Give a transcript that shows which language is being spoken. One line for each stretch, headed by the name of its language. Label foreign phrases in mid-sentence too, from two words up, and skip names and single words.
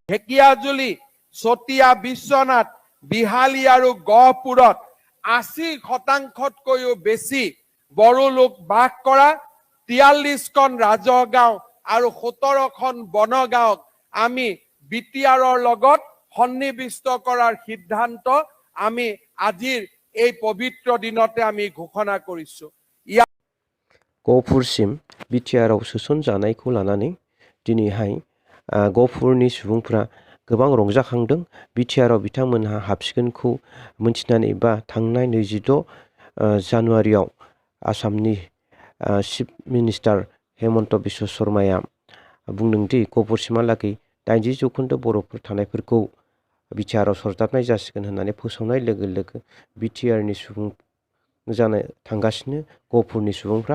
Assamese: ঢেকিয়াজুলি, চতিয়া বিশ্বনাথ, বিহালী আৰু গহপুৰত 80%তকৈও বেছি বড়ো লোক বাস কৰা 43খন ৰাজহ গাঁও আৰু 17খন বনগাঁৱক আমি বিটিআৰৰ লগত সন্নিবিষ্ট কৰাৰ সিদ্ধান্ত আমি আজিৰ এই পবিত্ৰ দিনতে আমি ঘোষণা কৰিছো।
Bodo: गहपुरसिम बिटिआरआव सोसनजानायखौ लानानै दिनैहाय गहपुरनि सुबुंफ्रा गोबां रंजाखांदों। बिटिआरआव बिथांमोनहा हाबसिगोनखौ मोनथिनानै बा थांनाय 26 जानुवारियाव आसामनि
English: chief minister
Bodo: हेमन्त बिश्व शर्माया बुंदोंदि गहपुरसिमहालागै 80% बर'फोर थानायफोरखौ बिटिआरआव सरजाबनाय जासिगोन होननानै फोसावनाय लोगो लोगो बिटिआरनि सुबुं जानो थांगासिनो गहपुरनि सुबुंफ्रा।